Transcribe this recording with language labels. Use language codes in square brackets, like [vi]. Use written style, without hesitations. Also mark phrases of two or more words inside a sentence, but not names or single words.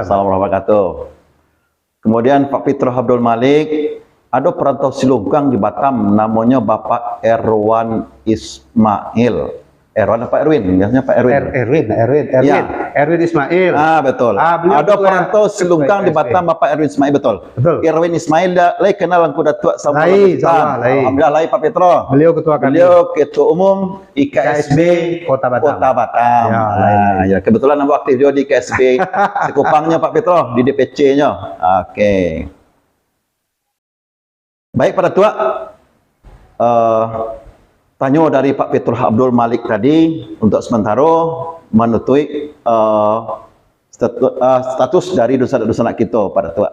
[ar] السلام عليكم ورحمة الله وبركاته. [id] Kemudian Pak Fitro Abdul Malik. Ada perantau Silungkang di Batam namanya Bapak Erwan Ismail. Erwan apa Erwin? Biasanya Pak Erwin. Erwin. Erwin Ismail. Betul. Beliau Ada ketua- perantau Silungkang di ketua Batam Bapak Erwin Ismail, betul. Betul. [min] Erwin Ismail lai kenal angku Datuk sama Lai, sama, lai. Alhamdulillah lai Pak Petro. [id] Beliau ketua kami. Beliau ketua umum IKSB Kota Batam. Kota Batam. [min] Ya, lai. [id] Ya, kebetulan aku aktif juga di IKSB Sekupangnya Pak Petro di DPC-nya. Oke. Baik Pak Datuk. Tanya dari Pak Fitro Abdul Malik tadi untuk sementara menutui status dari dosa-dosa anak kita pada tua.